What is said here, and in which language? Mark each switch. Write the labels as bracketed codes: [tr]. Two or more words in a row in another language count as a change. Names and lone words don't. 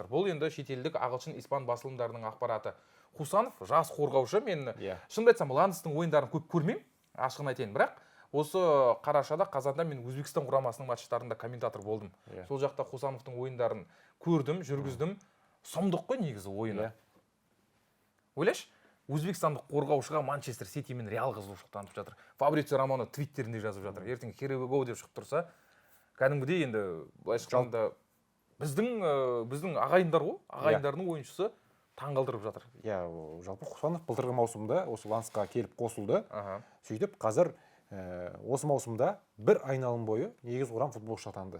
[kk] Бұл енді шетелдік ағылшын испан басылымдарының ақпараты. Хусанов жас қорғаушы, мен шынымды айтсам Ланстың ойындарын көп көрмеймін, ашығын айтайын, бірақ осы қарашада қазанда мен Өзбекстан құрамасының матчтарында комментатор болдым. Сол жақта Хусановтың ойындарын көрдім, жүргіздім. Сұмдық қой негізі ойыны. Ойлашы, өзбекстандық қорғаушыға Манчестер Сити мен Реал қызығушылық танытып жатыр. Фабрицио Романо твиттерінде жазып жатыр. Ертең [en] here we go [kk] деп шығып тұрса, кәдімгідей енді былай шыққанда біздің ағайындар ғой, ағайындардың ойыншысы таңғалдырып жатыр. Иә, жалпы Хусанов былтырғы маусымда осы Лансқа келіп қосылды. Сөйтіп қазір осы маусымда бір айналым бойы негіз құрам футболшы атанды.